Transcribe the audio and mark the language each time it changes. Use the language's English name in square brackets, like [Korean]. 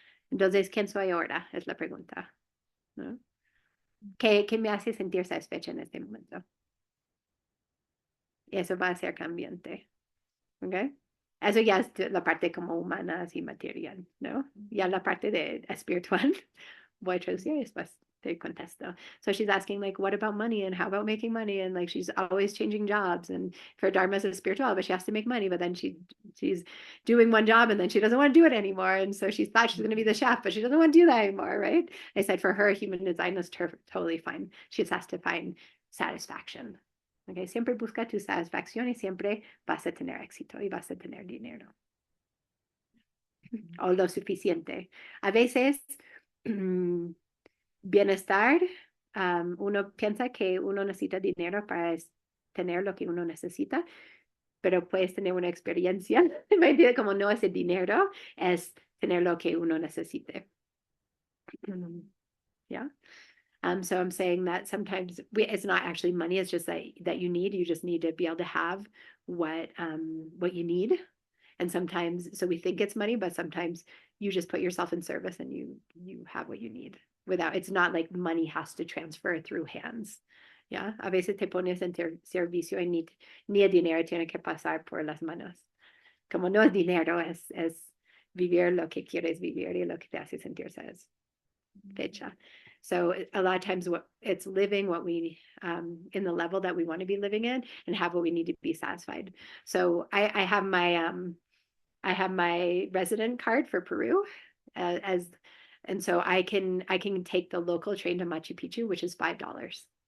[Spanish] Entonces, ¿quién soy ahora? Es la pregunta, ¿no? ¿Qué me hace sentir satisfecha en este momento? Y eso va a ser cambiante, ¿ok? Eso ya es la parte como humana, así material, ¿no? Ya la parte de espiritual, voy a traducir y después te contesto. [English] So she's asking, like, what about money and how about making money? And like, she's always changing jobs and her Dharma is spiritual, but she has to make money, but then she's doing one job and then she doesn't want to do it anymore. And so she thought she's going to be the chef, but she doesn't want to do that anymore, right? I said for her, human design is totally fine. She just has to find satisfaction. [Spanish] Okay, siempre busca tu satisfacción y siempre vas a tener éxito y vas a tener dinero. O lo suficiente. A veces, bienestar, uno piensa que uno necesita dinero para tener lo que uno necesita, pero puedes tener una experiencia, como no es el dinero, es tener lo que uno necesite. [English] Yeah. So I'm saying that sometimes it's not actually money, it's just that you just need to be able to have what you need. And sometimes, so we think it's money, but sometimes you just put yourself in service and you have what you need without, it's not like money has to transfer through hands. Yeah. [Spanish] A veces te pones en servicio y ni el dinero tiene que pasar por las manos. Como no es dinero, es vivir lo que quieres vivir y lo que te hace sentir satisfecha. [English] So a lot of times it's living what we, in the level that we want to be living in and have what we need to be satisfied. So I have my resident card for Peru and so I can take the local train to Machu Picchu, which is $5.